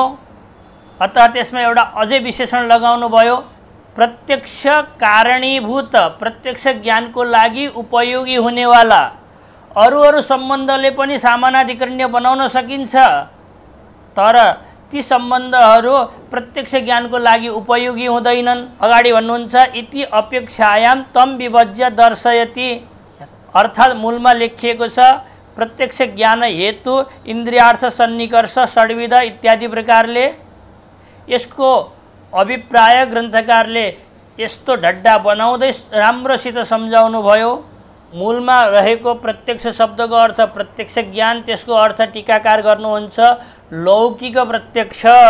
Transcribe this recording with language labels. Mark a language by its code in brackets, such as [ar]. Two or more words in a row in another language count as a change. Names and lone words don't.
[ne] अतः त्यसमा एउटा अझै विशेषण लगाउनु भयो, प्रत्यक्ष कारणीभूत, प्रत्यक्ष ज्ञानको लागि उपयोगी हुनेवाला अरू सम्बन्धले पनि सामानाधिकरण्य बनाउन सकिन्छ, तर ती सम्बन्धहरू प्रत्यक्ष ज्ञानको लागि उपयोगी हुँदैनन्। अगाडि भन्नुहुन्छ [sa] इति अपेक्षायां तम विभज्य दर्शयति, [ne] अर्थात् मूलमा लेखिएको छ [sa] प्रत्यक्ष ज्ञान हेतु इन्द्रियार्थ सन्निकर्ष षड्विध इत्यादि [ne] प्रकारले। यसको अभिप्राय ग्रन्थकारले यस्तो ढड्डा बनाउँदै राम्रोसित सम्झाउनु भयो। मूलमा रहेको प्रत्यक्ष शब्दको अर्थ प्रत्यक्ष ज्ञान, त्यसको अर्थ टीकाकार गर्नुहुन्छ लौकिक प्रत्यक्ष।